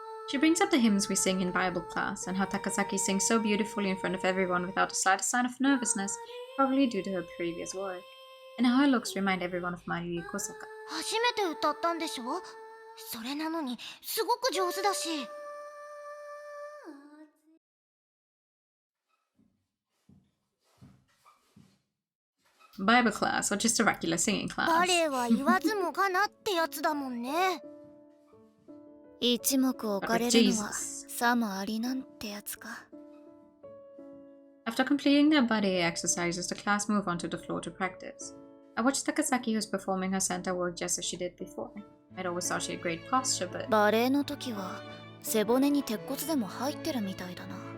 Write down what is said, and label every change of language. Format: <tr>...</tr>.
<en>She brings up the hymns we sing in Bible class and how Takasaki sings so beautifully in front of everyone without the slightest sign of nervousness, probably due to her previous work. And how her looks remind everyone of Mayuri Kosaka.</en> <ja>初めて歌ったんでしょ。それなのにすごく上手だし。</ja> <en>Bible class or just a regular singing バ class?</en> <ja>レエは言わずもがなってやつだもんね。一目置かれるのはさもありなんてやつか。</ja> <en>After completing their ballet exercises, the class move onto the floor to practice. I watched Takasaki, who's performing her center work just as she did before. I'd always thought she had great posture, but</en> <ja>バレエの時は背骨に鉄骨でも入ってるみたいだな。</ja>